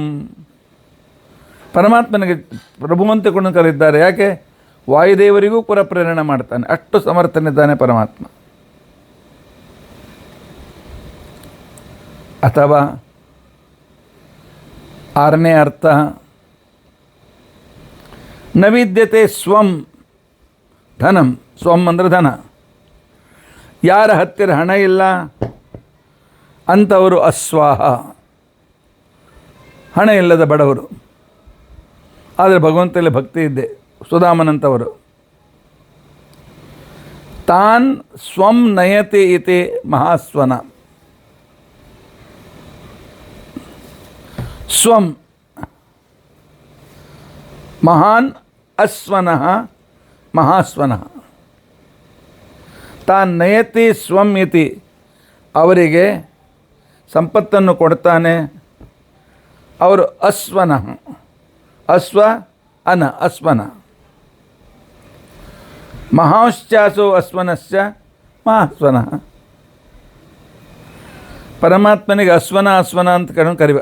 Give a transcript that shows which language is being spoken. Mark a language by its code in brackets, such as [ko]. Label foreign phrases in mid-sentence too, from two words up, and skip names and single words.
[kn] ಪರಮಾತ್ಮನಿಗೆ ಪ್ರಭು ಅಂತ ಕೊಂಡು ಕರೆದಿದ್ದಾರೆ. ಯಾಕೆ? ವಾಯುದೇವರಿಗೂ ಕೂಡ ಪ್ರೇರಣೆ ಮಾಡ್ತಾನೆ, ಅಷ್ಟು ಸಮರ್ಥನಿದ್ದಾನೆ ಪರಮಾತ್ಮ. ಅಥವಾ ಆರನೇ ಅರ್ಥ, [sa] ನ ವಿದ್ಯತೆ ಸ್ವಂ ಧನಂ. [kn] ಸ್ವಂ ಅಂದರೆ ಧನ. ಯಾರ ಹತ್ತಿರ ಹಣ ಇಲ್ಲ ಅಂಥವರು ಅಸ್ವಾಹ, ಹಣ ಇಲ್ಲದ ಬಡವರು. ಆದರೆ ಭಗವಂತನಲ್ಲಿ ಭಕ್ತಿ ಇದ್ದೆ. [sa] ಸುಧಾಮನಂತವರು ತಾನ್ ಸ್ವಂ ನಯತಿ ಇತಿ ಮಹಾಸ್ವನ. ಸ್ವಂ ಮಹಾನ್ ಅಸ್ವನಃ ಮಹಾಸ್ವನಃ. ತಾನ್ ನಯತಿ ಸ್ವಂ ಇತಿ, [kn] ಅವರಿಗೆ ಸಂಪತ್ತನ್ನು ಕೊಡ್ತಾನೆ. [sa] ಅವರು ಅಸ್ವನಃ, ಅಸ್ವ ಅನ ಅಸ್ವನ. ಮಹಾಶ್ಚಾಸೋ ಅಸ್ವನಶ್ಚ ಮಹಾಸ್ವನಃ. [kn] ಪರಮಾತ್ಮನಿಗೆ ಅಸ್ವನ ಅಸ್ವನ ಅಂತ ಕರಿಬೇಕು.